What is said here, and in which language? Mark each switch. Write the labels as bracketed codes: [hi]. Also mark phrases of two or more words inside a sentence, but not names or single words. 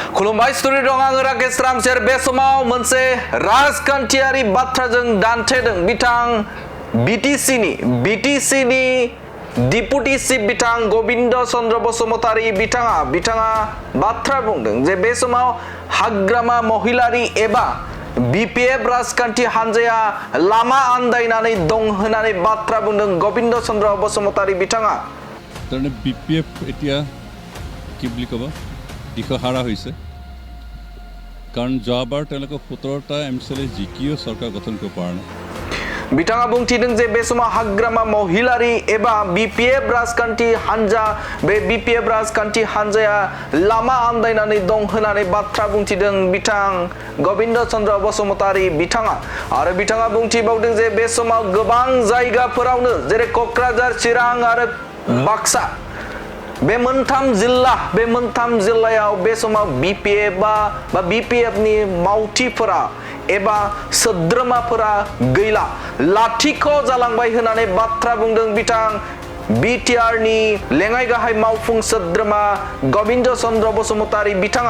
[brx] खुलुमबाय स्टुडिअ दं आङो राकेश रामसेर बे समाव मोनसे राजखान्थियारि बाथ्राजों दान्थेदों बिथां बिटिसिनि [en] deputy chief [brx] बिथां गोविंद चन्द्र बसुमतारी बिथाङा बाथ्रा बुंदों जे बे समाव हाग्रामा महिलारि एबा बिपिएफ राजखान्थि हानजाया लामा आन्दायनानै दं होननानै बाथ्रा बुंदों गोविंद चन्द्र बसुमतारी बिथाङा [as] তাৰমানে বিপিএফ এতিয়া কি বুলি ক'ব দিশহাৰা হৈছে কাৰণ যোৱাবাৰ তেওঁলোকে 17টা এমচিএলএ জিকিও চৰকাৰ গঠন কৰিব পৰা নাই [brx] बिथाङा बुंथिदों जे बे समाव हाग्रामा महिलारि एबा बिपिएफ राजखान्थि हानजा बे बिपिएफ राजखान्थि हानजाया लामा आन्दायनानै दं होननानै बाथ्रा बुंथिदों बिथां गोविंद चन्द्र बसुमतारी बिथाङा आरो बिथाङा बुंथिबावदों जे बे समाव गोबां जायगाफोरावनो जेरै क'क्राझार चिरां आरो बाक्सा बे मोनथाम जिल्लायाव बे समाव बिपिएफ बा बिपिएफनि मावथिफोरा एबा सोद्रोमाफोरा गैला लाथिख' जालांबाय होननानै बाथ्रा बुंदों बिथां बिटिआरनि लेङाइ गाहाय मावफुं सोद्रोमा गोविंद चन्द्र बसुमतारी बिथाङा